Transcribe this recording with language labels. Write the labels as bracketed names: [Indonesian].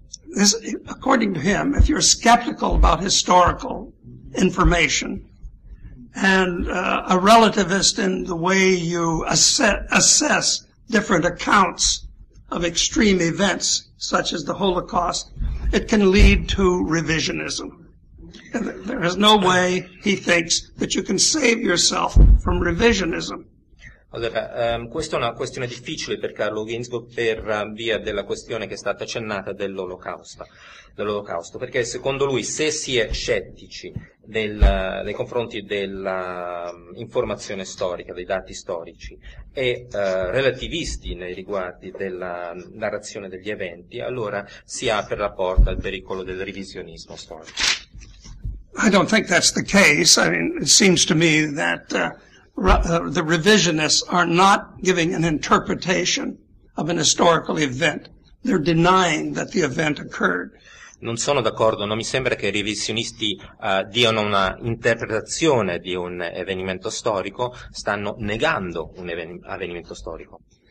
[English] This, according to him, if you're skeptical about historical information and a relativist in the way you assess different accounts of extreme events, such as the Holocaust, it can lead to revisionism. There is no way, he thinks, that you can save yourself from revisionism. [Italian] Allora, questa è una questione difficile per Carlo Ginzburg per via della questione che è stata accennata dell'Olocausto, perché secondo lui se si è scettici nei confronti dell'informazione storica, dei dati storici e relativisti nei riguardi della narrazione degli eventi, allora si apre la porta al pericolo del revisionismo storico. [English] I don't think that's the case. I mean, it seems to me that the revisionists are not giving an interpretation of an historical event. They're denying that the event occurred. [Italian] Non sono d'accordo, non mi sembra che i revisionisti diano una interpretazione di un avvenimento storico, stanno negando un avvenimento storico.